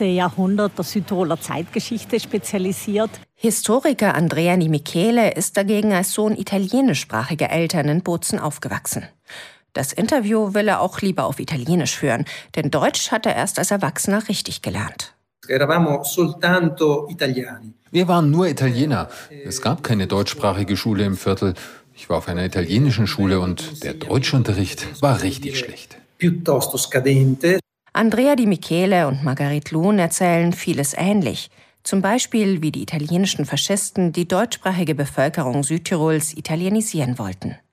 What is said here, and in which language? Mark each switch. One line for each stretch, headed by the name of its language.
German: Jahrhundert der Südtiroler Zeitgeschichte spezialisiert. Historiker Andrea Ni Michele ist dagegen als Sohn italienischsprachiger Eltern in Bozen aufgewachsen. Das Interview will er auch lieber auf Italienisch führen, denn Deutsch hat er erst als Erwachsener richtig gelernt.
Italian: Eravamo soltanto italiani.
German: Wir waren nur Italiener. Es gab keine deutschsprachige Schule im Viertel. Ich war auf einer italienischen Schule und der Deutschunterricht war richtig schlecht.
Italian: Piuttosto scadente.
German: Andrea Di Michele und Marguerite Lohn erzählen vieles ähnlich. Zum Beispiel, wie die italienischen Faschisten die deutschsprachige Bevölkerung Südtirols italienisieren wollten.